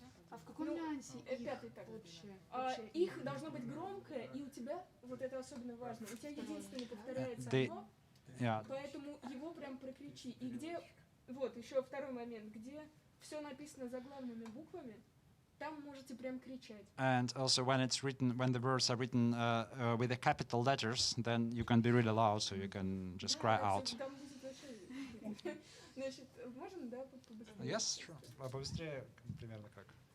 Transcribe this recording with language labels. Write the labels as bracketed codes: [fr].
[ru] А в каком нюансе пятый так вообще? Их должно быть громкое, и у тебя, вот это особенно важно, у тебя единственное повторяется одно, поэтому его прям прокричи. И где, вот еще второй момент, где все написано заглавными буквами, там можете прям кричать. [en] And also when it's written, when the words are written with the capital letters, then you can be really loud, so you can just cry out. [ru] Значит, можно, да, побыстрее? [en] Yes, sure. [ru] Побыстрее, примерно как?